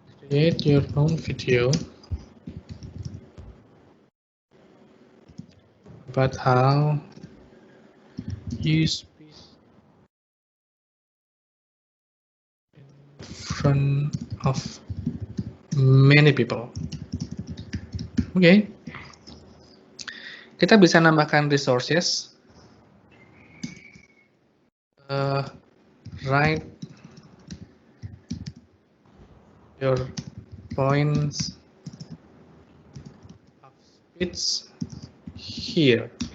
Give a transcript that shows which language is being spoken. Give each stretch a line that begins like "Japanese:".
English: Create your own video about how you speak in front of many people. Oke.
Indonesian: Kita bisa nambahkan resources.
English: Write your points of speech here.